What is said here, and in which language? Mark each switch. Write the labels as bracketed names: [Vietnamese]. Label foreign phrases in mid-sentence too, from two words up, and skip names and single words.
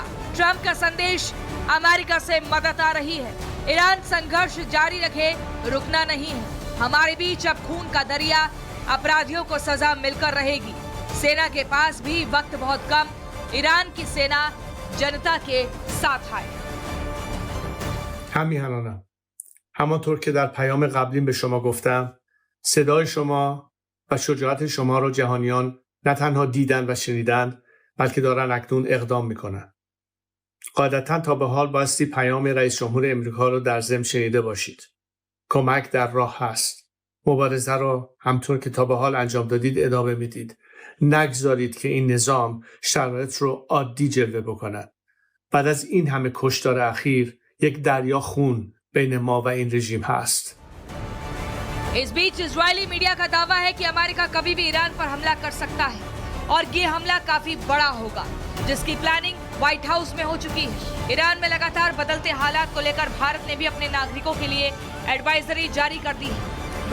[Hindi] ट्रंप का संदेश, अमेरिका से मदद आ रही है। ईरान संघर्ष जारी रखे, रुकना नहीं है। हमारे बीच अब खून का दरिया, अपराधियों को सजा मिलकर रहेगी। सेना के पास भी वक्त बहुत कम। ईरान की सेना जनता के साथ आए। [Persian] همیهنانم همانطور که در پیام قبلی به شما گفتم صدای شما و شجاعت شما را جهانیان نه تنها دیدن و شنیدن بلکه دارن اکنون اقدام میکنن. قاعدتا تا به حال بایستی پیام رئیس جمهور امریکا رو در ضمن شنیده باشید. کمک در راه هست. مبارزه را همطور که تا به حال انجام دادید ادامه میدید. نگذارید که این نظام شرایط رو عادی جلوه بکند. بعد از این همه کشتار اخیر یک دریا خون بین ما و این رژیم هست. [Hindi] इस बीच इजरायली मीडिया का दावा है कि अमेरिका कभी भी ईरान पर हमला कर सकता है और ये हमला काफी बड़ा होगा, जिसकी प्लानिंग व्हाइट हाउस में हो चुकी है। ईरान में लगातार बदलते हालात को लेकर भारत ने भी अपने नागरिकों के लिए एडवाइजरी जारी कर दी है।